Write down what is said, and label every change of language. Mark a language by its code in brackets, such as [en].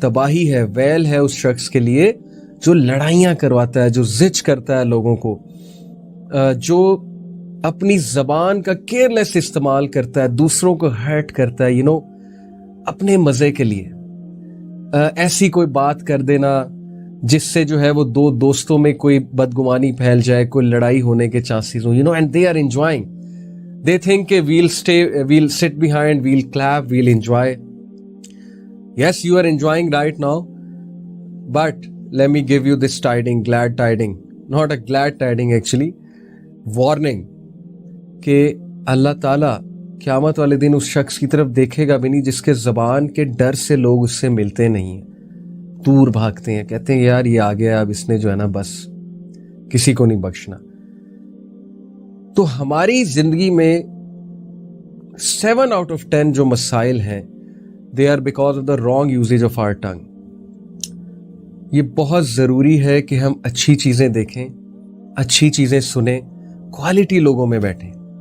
[ur] تباہی ہے، ویل ہے اس شخص کے لیے جو لڑائیاں کرواتا ہے، جو زچ کرتا ہے لوگوں کو، جو اپنی زبان کا کیئرلیس استعمال کرتا ہے، دوسروں کو ہرٹ کرتا ہے اپنے مزے کے لیے. ایسی کوئی بات کر دینا جس سے جو ہے وہ دو دوستوں میں کوئی بدگمانی پھیل جائے، کوئی لڑائی ہونے کے چانسز ہوں، [en] And they are enjoying. They think کہ we'll sit behind, we'll clap, we'll enjoy. Yes, you are enjoying right now, but let me give you this tiding, glad tiding. Not a glad tiding actually. [ur] Warning کہ اللہ تعالیٰ قیامت والے دن اس شخص کی طرف دیکھے گا بھی نہیں جس کے زبان کے ڈر سے لوگ اس سے ملتے نہیں ہیں، دور بھاگتے ہیں، کہتے ہیں یار یہ آ گیا، اب اس نے جو ہے نا بس کسی کو نہیں بخشنا. تو ہماری زندگی میں [en] 7 out of 10 [ur] جو مسائل ہیں [en] they are because of the wrong usage of our tongue. [ur] یہ بہت ضروری ہے کہ ہم اچھی چیزیں دیکھیں، اچھی چیزیں سنیں، کوالٹی لوگوں میں بیٹھیں.